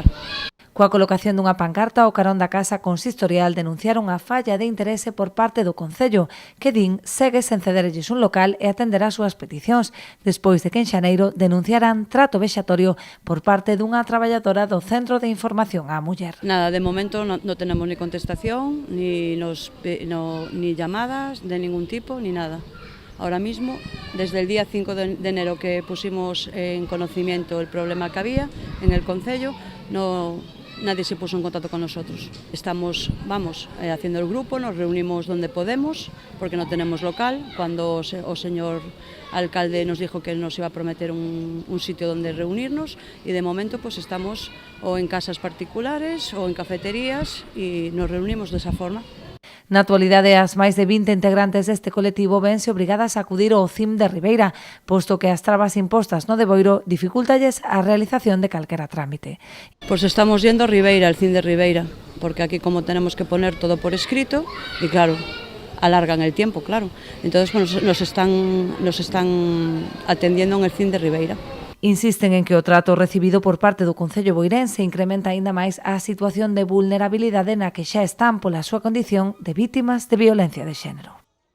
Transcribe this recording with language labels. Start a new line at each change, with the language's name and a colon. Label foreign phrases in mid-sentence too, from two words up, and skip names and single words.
Galician: Coa colocación dunha pancarta ao carón da Casa Consistorial denunciaron a falla de interese por parte do Concello, que din segue sen cederlles un local e atender as súas peticións, despois de que en xaneiro denunciaran trato vexatorio por parte dunha traballadora do Centro de Información á Muller.
Spanish: Nada, de momento non tenemos ni contestación, ni llamadas de ningún tipo, ni nada. Ahora mismo, desde el día 5 de enero que pusimos en conocimiento el problema que había en el Concello, nadie se puso en contacto con nosotros. Estamos, haciendo el grupo, nos reunimos donde podemos, porque no tenemos local. Cuando o señor alcalde nos dijo que nos iba a prometer un sitio donde reunirnos, y de momento pues estamos o en casas particulares o en cafeterías y nos reunimos de esa forma.
Galician: Na actualidade, as máis de 20 integrantes deste colectivo vense obrigadas a acudir ao CIM de Ribeira, posto que as trabas impostas no de Boiro dificultalles a realización de calquera trámite.
Spanish: Pues estamos yendo a Ribeira, al CIM de Ribeira, porque aquí como tenemos que poner todo por escrito, y claro, alargan el tiempo, claro. Entonces pues, nos están atendiendo en el CIM de Ribeira.
Galician: Insisten en que o trato recibido por parte do Concello boirense incrementa aínda máis a situación de vulnerabilidade na que xa están pola súa condición de vítimas de violencia de xénero.